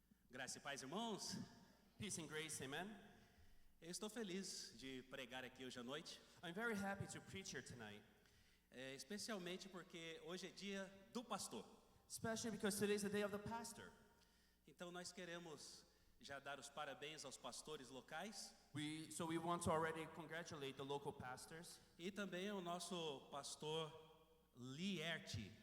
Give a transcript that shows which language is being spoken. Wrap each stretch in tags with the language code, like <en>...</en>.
<pt>Graça e paz, irmãos.</pt> <en>Peace and grace, amen.</en> <pt>Eu estou feliz de pregar aqui hoje à noite,</pt> <en>I'm very happy to preach here tonight,</en> <pt>especialmente porque hoje é dia do pastor.</pt> <en>especially because today is the day of the pastor.</en> <pt>Então nós queremos já dar os parabéns aos pastores locais</pt> <en>So we want to already congratulate the local pastors</en> <pt>e também ao nosso pastor Lierte.</pt>